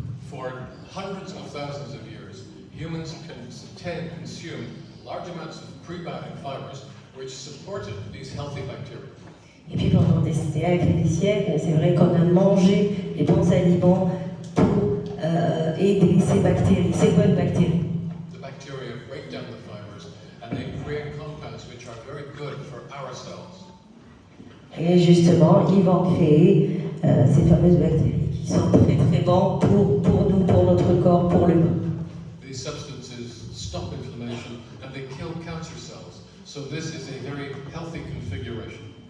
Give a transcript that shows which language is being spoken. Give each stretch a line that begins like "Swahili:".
English: For hundreds of thousands of years, humans consume large amounts of prebiotic fibers which supported these healthy bacteria.
French: Et puis pendant des siècles, c'est vrai qu'on a mangé les bons aliments pour aider ces bactéries, ces bonnes bactéries.
English: The bacteria break down the fibers and they create compounds which are very good for our cells.
French: Et justement, ils vont créer ces fameuses bactéries qui sont très très bons pour nous, pour notre corps, pour l'humain.
English: These substances stop inflammation and they kill cancer cells. So this is a very healthy configuration.